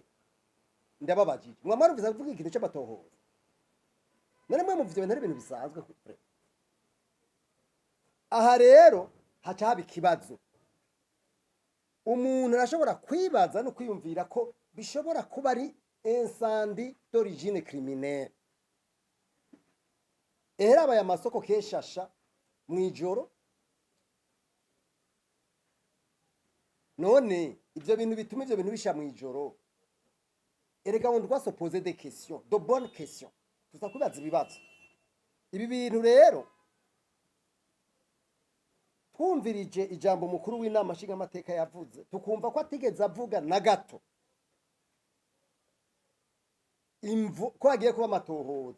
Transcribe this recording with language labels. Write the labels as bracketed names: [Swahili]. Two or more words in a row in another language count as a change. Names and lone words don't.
[Rundi] Ndababajije, mwarumvise avuga ikintu cy'amatohoza? None mwe muvyo bintu ari ibintu bisanzwe kure. Aha rero haca haba ikibazo. Umuntu arashobora kwibaza no kwiyumvira ko bishobora kuba ari [French] incendie d'origine criminelle. [Rundi] Ehera aya masoko keshasha mwijoro. None ivyo bintu bituma ivyo bintu bisha mwijoro erega [French] on doit se poser des questions, de bonnes questions. [Rundi] Tuza kubaza ibibazo. Ibi bintu rero twumvirije ijambo mukuru w'inama nshinga amateka yavuze, tukumva ko atigeze avuga na gato imvu ko agiye kuba amatohoza.